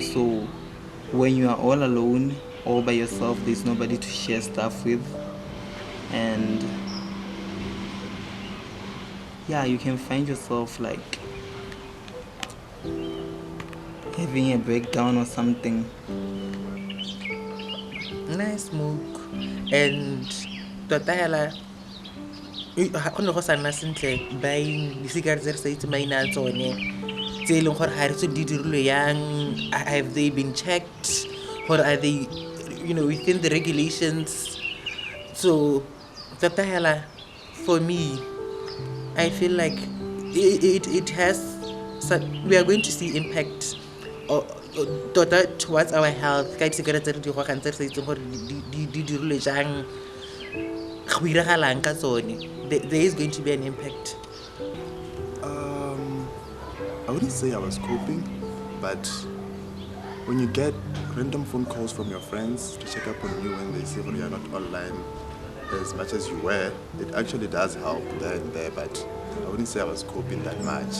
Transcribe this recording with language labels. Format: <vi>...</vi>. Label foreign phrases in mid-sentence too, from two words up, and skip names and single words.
<en>So when you are all alone, all by yourself, there's nobody to share stuff with, and yeah, you can find yourself like having a breakdown or something. Nice smoke.</en> <tn>And tota hela ga go ne go sa nna sentle buying di-cigarettes tse re sa itse maina a tsone tse e leng gore ga re tse di dirilwe yang.</tn> <en>Have they been checked, or are they within the regulations?</en> <tn>So tota hela,</tn> <en>for me, I feel like it has we are going to see impact towards our health</en> <tn>ka di-cigarettes tse re di gogang tse re sa itseng gore di dirilwe jang, go iragalang ka tsone.</tn> <en>There is going to be an impact. I wouldn't say I was coping, but when you get random phone calls from your friends to check up on you when they say you are not online as much as you were, it actually does help there and there, but I wouldn't say I was coping that much.</en>